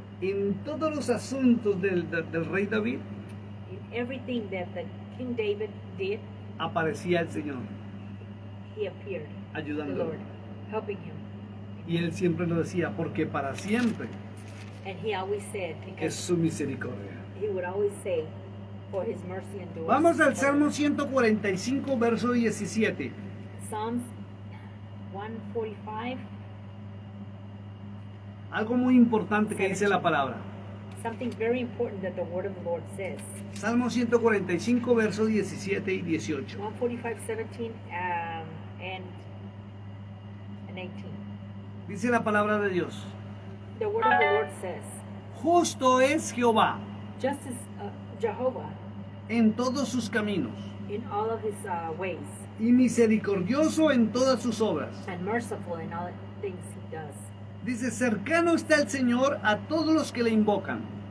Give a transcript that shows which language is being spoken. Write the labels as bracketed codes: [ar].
[es] en todos los asuntos del rey David [en] In everything that the King David did, [es] aparecía el Señor, [en] he appeared, the [es] ayudándolo. [en] Lord, helping him. [es] Y él siempre lo decía, porque para siempre [en] And he always said, [es] es [en] because [es] su misericordia. [en] he would always say, for his mercy endures. [es] Vamos al Salmo [en] forever. [es] 145, verso 17. [en] Psalms 145, [es] Algo muy importante que dice la palabra. [en] something very important that the word of the Lord says. [es] Salmo 145, versos 17 y 18. [en] 145, 17, and 18. [es] Dice la palabra de Dios. [en] The word of the Lord says, [es] Justo es Jehová [en] just as Jehovah [es] en todos sus caminos [en] in all of his ways, [es] y misericordioso en todas sus obras. [en] and merciful in all things he does. [es] Dice, cercano está el Señor a todos los que le invocan.